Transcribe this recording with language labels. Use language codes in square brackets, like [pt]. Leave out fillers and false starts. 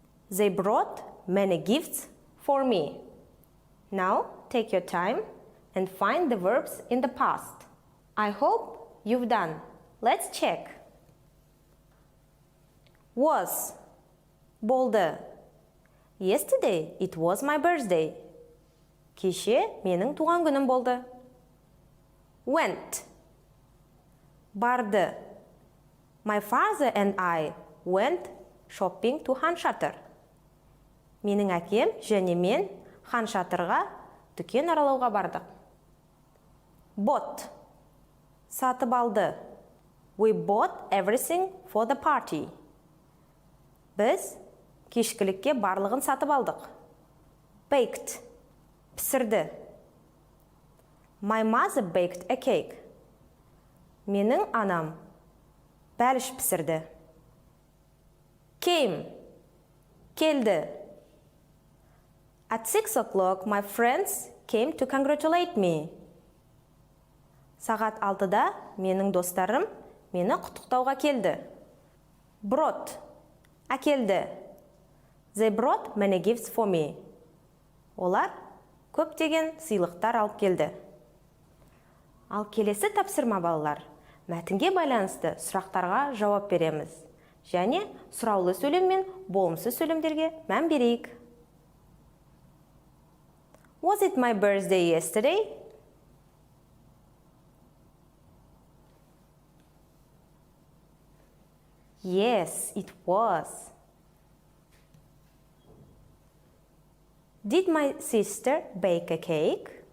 [en] They brought many gifts for me. Now, take your time and find the verbs in the past. I hope you've done. Let's check. [kk] Was болды. [en] Yesterday it was my birthday. [kk] Кеше менің туған күнім болды. Went барды. [en] My father and I went shopping to Hanshatter. [kk] Менің әкем және мен Ханшатырға дүкен аралауға бардық. Bought сатып алды. [en] We bought everything for the party. [kk] Біз кешкілікке барлығын сатып алдық. Baked пісірді. [en] My mother baked a cake. [kk] Менің анам бәліш пісірді. Came келді. [en] At 6 o'clock, my friends came to congratulate me. [kk] Сағат 6-да менің достарым мені құттықтауға келді. [en] Brought әкелді. They brought many gifts for me. [kk] Олар көптеген сыйлықтар алып келді. Ал келесі тапсырма балалар. Мәтінге байланысты сұрақтарға жауап береміз. Және сұраулы сөйлем мен болымсыз сөйлемдерге мән берейік. [en] Was it my birthday yesterday? Yes, it was. Did my sister bake a cake?